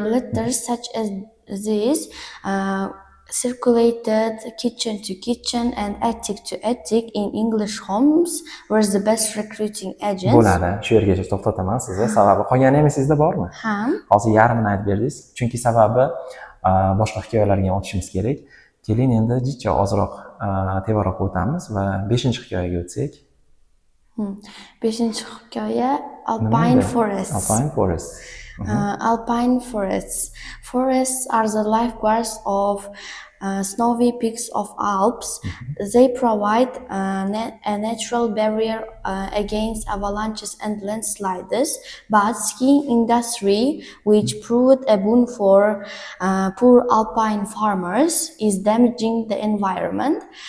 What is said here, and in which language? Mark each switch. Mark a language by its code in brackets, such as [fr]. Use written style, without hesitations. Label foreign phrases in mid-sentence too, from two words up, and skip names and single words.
[en] Letters such as this circulated kitchen to kitchen and attic to attic in English homes were the best recruiting agents. [uz] Bo'ladi. Shu yergacha to'xtataman sizni. Sababi qolgani ham sizda bormi? Ha. Hozir yarmini aytib berdingiz. Chunki sababi boshqa hikoyalarga o'tishimiz kerak. Keling endi jicha ozroq tevaroq o'tamiz va 5-hikoyaga o'tsak. 5-hikoya Alpine Forest. Alpine Forest. Alpine forests. [en] Forests are the lifeguards of snowy peaks of Alps. They provide a natural barrier against avalanches and landslides, but skiing industry, which proved a boon for poor alpine farmers, is damaging the environment.